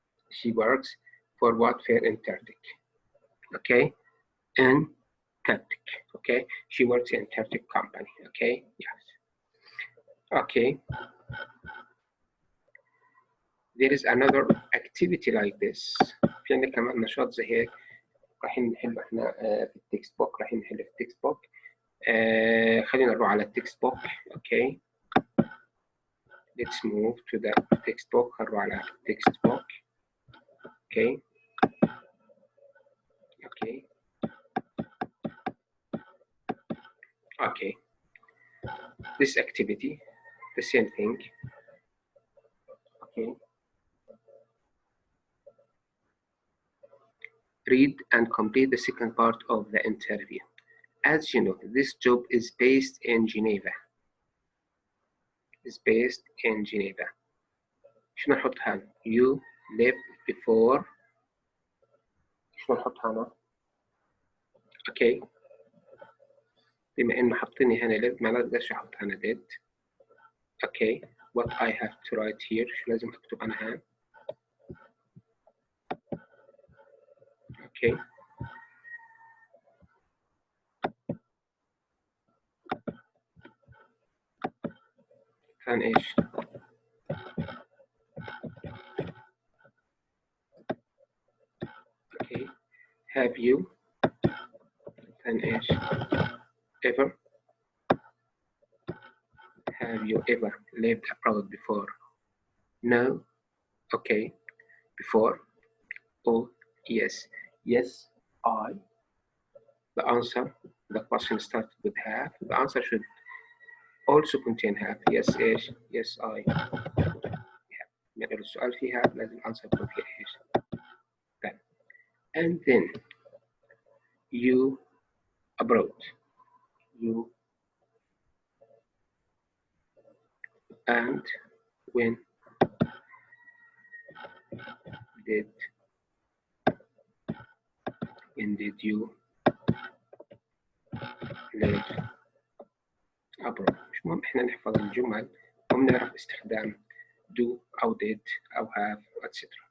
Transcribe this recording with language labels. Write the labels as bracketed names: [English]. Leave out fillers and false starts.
[English] She works for what fair in Antarctic. Okay. In Antarctic. Okay. She works in Antarctic company. Okay. Yes. Okay. There is another activity like this. [Arabic] في عندنا كمان نشاط زي هيك رايحين نحله احنا في التكست بوك. رايحين نحله في التكست بوك. خلينا نروح على التكست بوك. Okay. [English] Let's move to the text book. [Arabic] نروح على [English] text book. Okay. Okay. Okay. This activity, the same thing. Okay. Read and complete the second part of the interview. As you know, this job is based in Geneva. Is based in Geneva. [Arabic] شنو نحطها هنا؟ [English] You lived before. [Arabic] شنو نحطها هنا؟ [English] Okay. [Arabic] بما إنه حاطيني هنا live معناته بديش أحط هنا did. Okay. [English] What I have to write here. [Arabic] شو لازم أكتب أنا هنا؟ Okay. ثاني إيش؟ Okay. [English] Have you [Arabic] ثاني إيش؟ [English] ever? Have you ever lived abroad before? No. Okay. Before? Oh, yes. Yes, I. The answer, the question started with have. The answer should also contain have. Yes, [Arabic] إيش? [English] Yes, I have. [Arabic] يعني لو السؤال فيه have لازم الأنسر يكون فيه إيش؟ then. [English] And then you abroad. You and when did you live abroad؟ [Arabic] مش مهم احنا نحفظ الجمل ونعرف استخدام do أو did أو have etc.